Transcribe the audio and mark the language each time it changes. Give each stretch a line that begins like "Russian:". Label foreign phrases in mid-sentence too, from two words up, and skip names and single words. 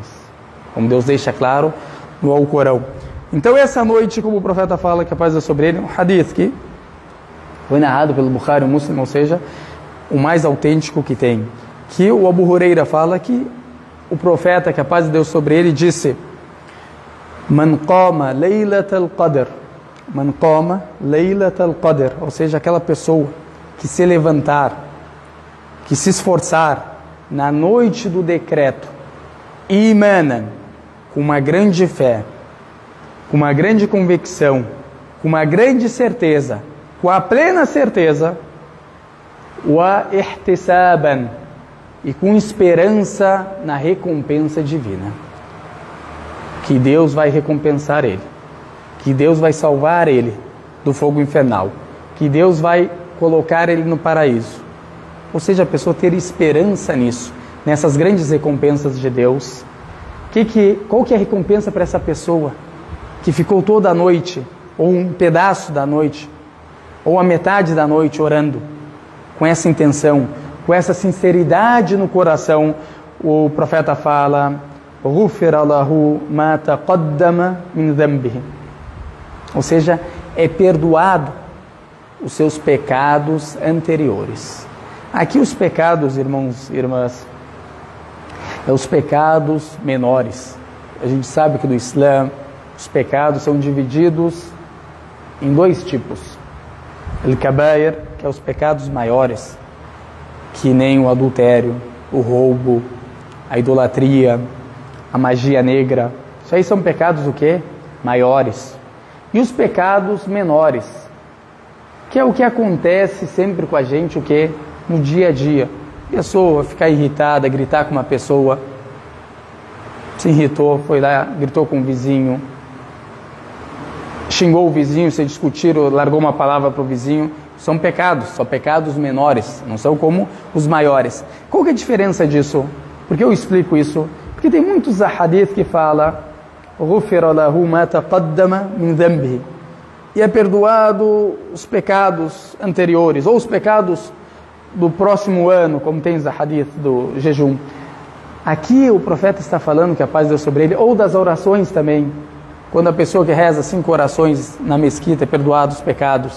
Portuguese: Como Deus deixa claro no Alcorão. Então essa noite, como o profeta fala, que a paz é sobre ele, um hadith que foi narrado pelo Bukhari, o Muslim, ou seja, o mais autêntico que tem. Que o Abu Huraira fala que o profeta, que a paz de Deus sobre ele, disse:
Arabic: مَن قَامَ لَيْلَةَ الْقَدْرِ. مَن قَامَ لَيْلَةَ الْقَدْرِ.
Portuguese: Ou seja, aquela pessoa que se levantar, que se esforçar na noite do decreto, imanan, com uma grande fé, com uma grande convicção, com uma grande certeza, com a plena certeza,
Arabic: وَاحْتِسَابًا,
Portuguese: e com esperança na recompensa divina, que Deus vai recompensar ele, que Deus vai salvar ele do fogo infernal, que Deus vai colocar ele no paraíso. Ou seja, a pessoa ter esperança nisso, nessas grandes recompensas de Deus. Qual que é a recompensa para essa pessoa que ficou toda a noite, ou um pedaço da noite, ou a metade da noite orando, com essa intenção, com essa sinceridade no coração? O profeta fala:
Arabic: "غُفِرَ لَهُ مَا تَقَدَّمَ مِنْ ذَنْبِهِ",
Portuguese: ou seja, é perdoado os seus pecados anteriores. Aqui os pecados, irmãos e irmãs, é os pecados menores. A gente sabe que do Islã Os pecados são divididos em dois tipos. Al-Kabair, que é os pecados maiores, que nem o adultério, o roubo, a idolatria, a magia negra. Isso aí são pecados o quê? Maiores. E os pecados menores, que é o que acontece sempre com a gente, o quê? No dia a dia. Pessoa ficar irritada, gritar com uma pessoa, se irritou, foi lá, gritou com o vizinho, xingou o vizinho, se discutiram, largou uma palavra para o vizinho. São pecados menores, não são como os maiores. Qual que é a diferença disso? Por que eu explico isso? Porque tem muitos hadith que falam
Arabic: غُفِرَ لَهُ مَا تَقَدَّمَ مِنْ ذَنْبِهِ,
Portuguese: e é perdoado os pecados anteriores, ou os pecados do próximo ano, como tem o hadith do jejum. Aqui o profeta está falando, que a paz de Deus sobre ele, ou das orações também. Quando a pessoa que reza 5 orações na mesquita é perdoado os pecados.